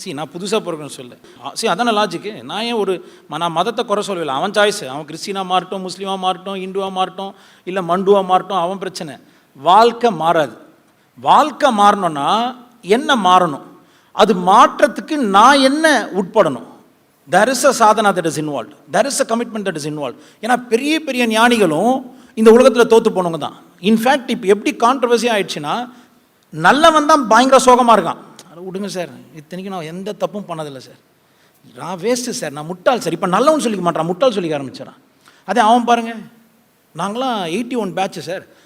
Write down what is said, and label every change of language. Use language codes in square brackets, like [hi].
[ta] நான் புதுசாக பிறகுன்னு சொல்ல அதான லாஜிக்கு. நான் ஏன் நான் மதத்தை குறை சொல்லவில்லை, அவன் சாய்ஸ். அவன் கிறிஸ்டினாக மாறட்டும், முஸ்லீமாக மாறட்டும், இந்துவாக மாறட்டும், இல்லை மண்டுவாக மாறட்டும், அவன் பிரச்சனை. வாழ்க்கை மாறாது. வாழ்க்கை மாறணும்னா என்ன மாறணும்? அது மாற்றத்துக்கு நான் என்ன உட்படணும்? [en] there is a sadhana that is involved, there is a commitment that is involved. [ta] ஏன்னா பெரிய பெரிய ஞானிகளும் இந்த உலகத்தில் தோற்று போனவங்க தான். இன்ஃபேக்ட் இப்போ எப்படி கான்ட்ரவர்சி ஆயிடுச்சுன்னா, நல்லவன் தான் பயங்கர சோகமாக இருக்கான். விடுங்க சார், இத்தனைக்கு நான் எந்த தப்பும் பண்ணதில்லை சார், நான் வேஸ்ட்டு சார், நான் முட்டாள் சார். இப்போ நல்லவன் சொல்லிக்க மாட்டான், முட்டாள் சொல்லிக்க ஆரம்பிச்சிடறான். அதே அவன் பாருங்கள், நாங்களாம் 81 பேட்ச் சார்.